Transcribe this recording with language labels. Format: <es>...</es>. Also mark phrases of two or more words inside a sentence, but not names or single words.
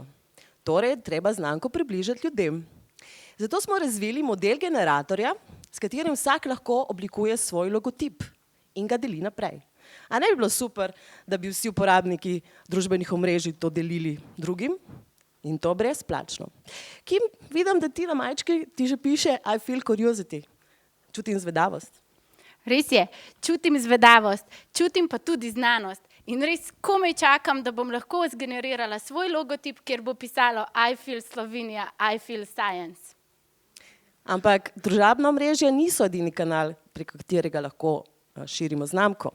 <sl>Torej, treba znamko približati ljudem. Zato smo razvili model generatorja, s katerim vsak lahko oblikuje svoj logotip in ga deli naprej. A ne bi bilo super, da bi vsi uporabniki družbenih omrežij to delili drugim? In to brezplačno. Kim, vidim, da ti na majčki ti že piše</sl> <en>I feel curiosity.</en> <sl>Čutim zvedavost. Res je, čutim zvedavost, čutim pa tudi znanost. In res komaj čakam, da bom lahko zgenerirala svoj logotip, kjer bo pisalo</sl> <en>I feel Slovenija, I feel science.</en> <sl>Ampak družabna omrežja niso edini kanal, preko katerega lahko širimo znamko.</sl>